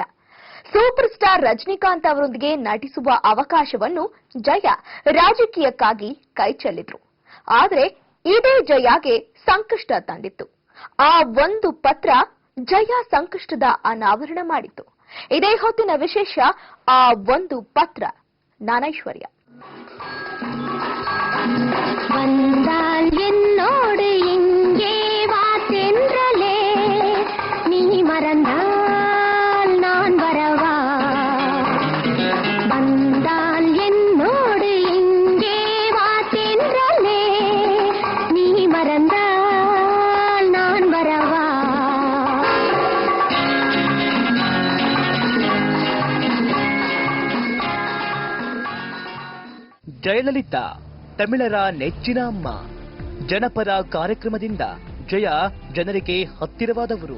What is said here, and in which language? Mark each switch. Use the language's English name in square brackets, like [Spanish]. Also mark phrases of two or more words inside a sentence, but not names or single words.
[English] super star [Kannada] ರಜನಿಕಾಂತ್ ಅವರೊಂದಿಗೆ ನಟಿಸುವ ಅವಕಾಶವನ್ನು ಜಯಾ ರಾಜಕೀಯಕ್ಕಾಗಿ ಕೈಚೆಲ್ಲಿದ್ರು. ಆದರೆ ಇದೇ ಜಯಾಗೆ ಸಂಕಷ್ಟ ತಂದಿತ್ತು. ಆ ಒಂದು ಪತ್ರ ಜಯಾ ಸಂಕಷ್ಟದ ಅನಾವರಣ ಮಾಡಿತ್ತು. ಇದೇ ಹೊತ್ತಿನ ವಿಶೇಷ, ಆ ಒಂದು ಪತ್ರ. ನಾನೈಶ್ವರ್ಯ. [Tamil] வந்தால் என்னோடு இங்கே வா சென்றலே, நீ மறந்தால் நான் வரவா. வந்தால் என்னோடு இங்கே வா சென்றலே, நீ மறந்தால் நான் வரவா. [Kannada] ಜಯಲಲಿತಾ ತಮಿಳರ ನೆಚ್ಚಿನ ಅಮ್ಮ. ಜನಪರ ಕಾರ್ಯಕ್ರಮದಿಂದ ಜಯ ಜನರಿಗೆ ಹತ್ತಿರವಾದವರು.